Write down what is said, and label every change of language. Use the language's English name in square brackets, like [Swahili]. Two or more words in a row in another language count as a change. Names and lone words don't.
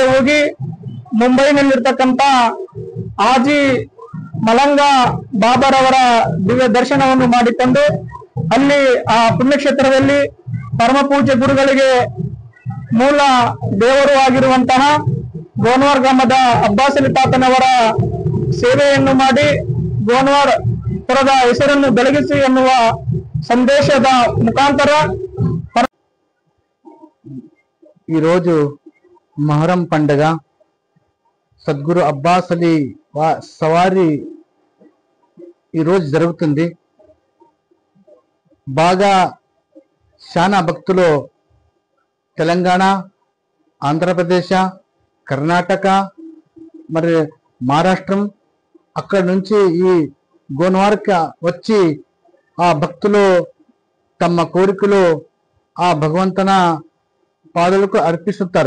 [Kannada] ಹೋಗಿ ಮುಂಬೈನಲ್ಲಿರ್ತಕ್ಕಂಥ ಆಜಿ ಮಲಂಗ ಬಾಬರವರ ದಿವ್ಯ ದರ್ಶನವನ್ನು ಮಾಡಿಕೊಂಡು ಅಲ್ಲಿ ಆ ಪುಣ್ಯಕ್ಷೇತ್ರದಲ್ಲಿ ಪರಮ ಪೂಜ್ಯ ಗುರುಗಳಿಗೆ ಮೂಲ ದೇವರು ಆಗಿರುವಂತಹ ಗೋನ್ವಾರ್ ಗ್ರಾಮದ ಅಬ್ಬಾಸಲಿ ತಾತನವರ ಸೇವೆಯನ್ನು ಮಾಡಿ ಗೋನ್ವಾರ್ ಪುರದ ಹೆಸರನ್ನು ಬೆಳಗಿಸಿ ಎನ್ನುವ ಸಂದೇಶದ ಮುಖಾಂತರ [Telugu] ఈరోజు మొహరం పండుగ సద్గురు అబ్బాస్ అలీ సవారీ ఈరోజు జరుగుతుంది. బాగా చాలా భక్తులు తెలంగాణ, ఆంధ్రప్రదేశ్, కర్ణాటక, మరి మహారాష్ట్రం అక్కడ నుంచి ఈ గోన్వార్కి వచ్చి ఆ భక్తులు తమ కోరికలు ఆ భగవంతున పాదలకు అర్పిస్తుంటారు.